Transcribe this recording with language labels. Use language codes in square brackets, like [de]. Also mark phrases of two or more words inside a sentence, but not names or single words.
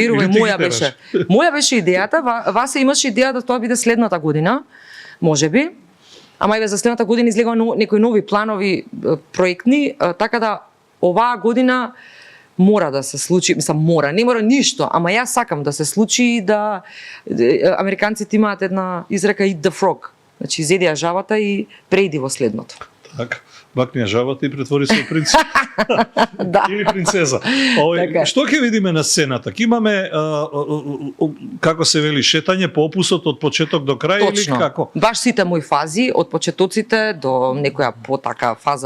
[mk] Не, верувај, моја беше идејата, Васе имаше идеја да тоа биде следната година, можеби, ама еве за следната година излегува некои нови планови проектни, така да оваа година мора да се случи, не мора ништо, ама јас сакам да се случи да американците имаат една изрека [en] eat the frog, [mk] значи изеди ја жабата и преиди во следното. Така. Бакни ја жабата и претвори се во принц. Да. Или принцеза. Што ќе видиме на сцената? Ќе имаме, како се вели, шетање по опусот од почеток до крај? Точно. Или како? Баш сите мои фази, од почетоците до некоја потака фаза.